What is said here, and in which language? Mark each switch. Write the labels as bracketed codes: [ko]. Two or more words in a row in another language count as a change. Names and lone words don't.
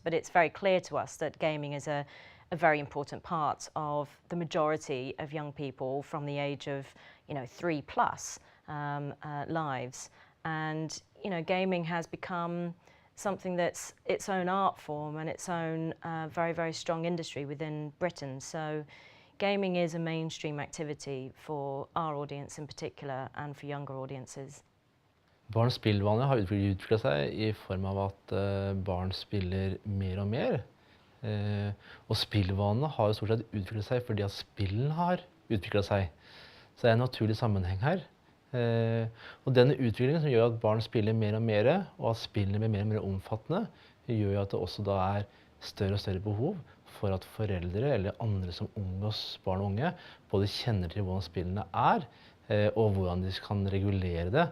[en] But it's very clear to us that gaming is a very important part of the majority of young people from the age of 3+ lives. And gaming has become something that's its own art form and its own very, very strong industry within Britain. So gaming is a mainstream activity for our audience in particular and for younger audiences. [no] Barns spillvaner har utviklet seg i form av at barn spiller mer og mer. Og spillvanene har jo stort sett utviklet seg fordi at spillene har utviklet seg. Så det er en naturlig sammenheng her. Og denne utviklingen som gjør at barn spiller mer og mer, og at spillene blir mer og mer omfattende, gjør jo at det også da er større og større behov for at foreldre eller andre som omgås barn og unge både kjenner til hvordan spillene er, og hvordan de kan regulere det.